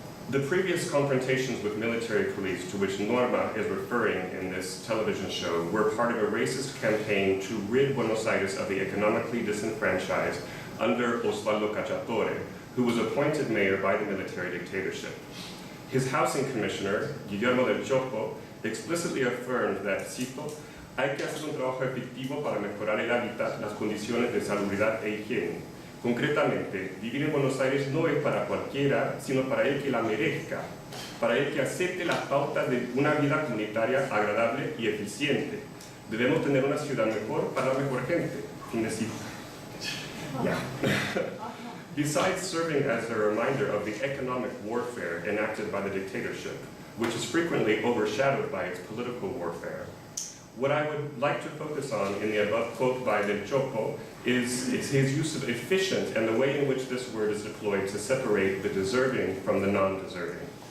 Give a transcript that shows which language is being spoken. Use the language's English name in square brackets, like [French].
[English] The previous confrontations with military police to which Norma is referring in this television show were part of a racist campaign to rid Buenos Aires of the economically disenfranchised under Osvaldo Cacciatore, who was appointed mayor by the military dictatorship. His housing commissioner, Guillermo del Chopo, explicitly affirmed that, [Spanish] cito, hay que hacer un trabajo efectivo para mejorar el hábitat, las condiciones de salubridad e higiene. Concretamente, vivir en Buenos Aires no es para cualquiera, sino para el que la merezca, para el que acepte las pautas de una vida comunitaria agradable y eficiente. Debemos tener una ciudad mejor para la mejor gente. Fin de cita. Yeah. [English] Besides serving as a reminder of the economic warfare enacted by the dictatorship, which is frequently overshadowed by its political warfare, what I would like to focus on in the above quote by Del Chopo is his use of efficient and the way in which this word is deployed to separate the deserving from the non-deserving.